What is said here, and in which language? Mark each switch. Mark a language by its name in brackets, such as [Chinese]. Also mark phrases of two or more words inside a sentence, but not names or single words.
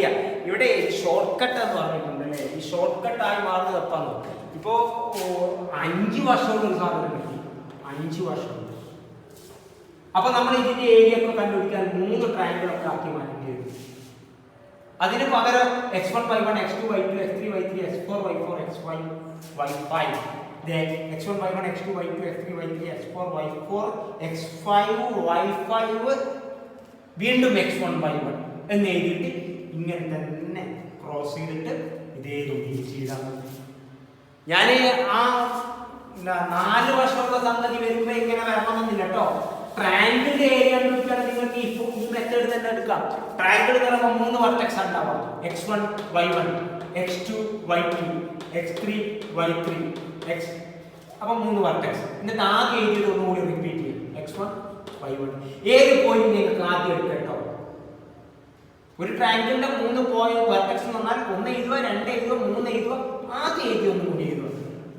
[Malayalam] ഇവിടെ [English] short cut [Malayalam] എന്ന് പറഞ്ഞിട്ടുണ്ട് അല്ലേ? ഈ [English] short cut [Malayalam] ആയി മാറുന്നത് എപ്പാന്ന് ഇപ്പോ 5 വർഷമുള്ള ഒരു സാധനം കിട്ടി. 5 വർഷം. അപ്പൊ നമ്മൾ ഇതിന്റെ ഏരിയ ഒക്കെ കണ്ടുപിടിക്കാൻ 3 ട്രയാങ്കിൾ ഒക്കെ ആക്കി മാറ്റേണ്ടി വരും. അതിന് പകരം x1 y1 x2 y2 x3 y3 x4 y4 xy y5 x1 y1 x2 y2 x3 y3 x4 y4 x5 y5 വീണ്ടും x1 y1 എന്ന് എഴുതിയിട്ട് ഇങ്ങനെ തന്നെ ക്രോസ് ചെയ്തിട്ട് ഇതേ രീതിയിൽ ചെയ്താൽ മതി. ഞാൻ ആ 4 വർഷമുള്ള സംഗതി വരുമ്പോ ഇങ്ങനെ വരണമെന്നില്ല കേട്ടോ. ട്രയാങ്കിളിന്റെ ഏരിയ കണ്ടുപിടിക്കാൻ നിങ്ങൾക്ക് ഈ മെത്തേഡ് തന്നെ എടുക്കാം. ട്രയാങ്കിൾ പറയുമ്പോൾ 3 വെർട്ടെക്സ് ഉണ്ടാവാം. x1 y1 x2 y2 x3 y3 x അപ്പൊ 3 വെർട്ടെക്സ്. എന്നിട്ട് ആദ്യം എഴുതിയത് ഒന്നുകൂടി റിപ്പീറ്റ് ചെയ്യും. x1 y1 ഏത് പോയിന്റ് നിങ്ങൾക്ക് ആദ്യം എടുക്കാം കേട്ടോ. ഒരു ട്രയാങ്കിളിന്റെ 3 [English] point vertex [Malayalam] എന്ന് പറഞ്ഞാൽ 1 എഴുതുക 2 എഴുതുക 3 എഴുതുക ആദ്യം എഴുതി ഒന്നും കൂടി എഴുതുക.